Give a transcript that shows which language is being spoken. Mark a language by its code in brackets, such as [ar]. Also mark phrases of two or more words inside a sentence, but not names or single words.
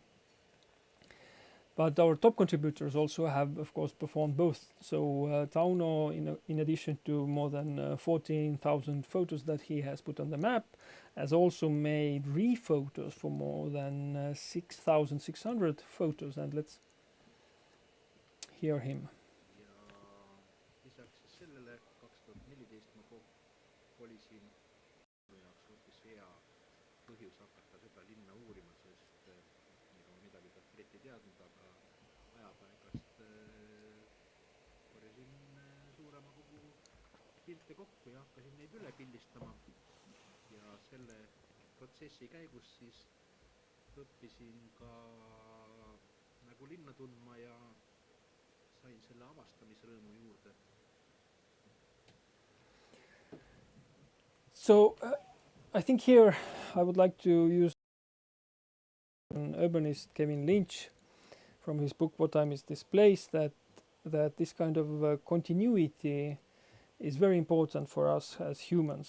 [en] But our top contributors also have, of course, performed both. So Tauno, in addition to more than 14,000 photos that he has put on the map, has also made rephotos for more than 6,600 photos, and let's hear him. [et] Lisaks siis sellele 2014 ma kolisin minu jaoks hoopis hea põhjus hakata seda linna uurima, sest ega ma midagi pealt eriti teadnud, aga Ajapaigast korjasin suurema kogu pilte kokku ja hakkasin neid üle pildistama. Ja selle protsessi käigus siis õppisin ka nagu linna tundma ja sain selle avastamisrõõmu juurde. [en] So I think here I would like to use an urbanist Kevin Lynch from his book What Time Is This Place, that this kind of continuity is very important for us as humans.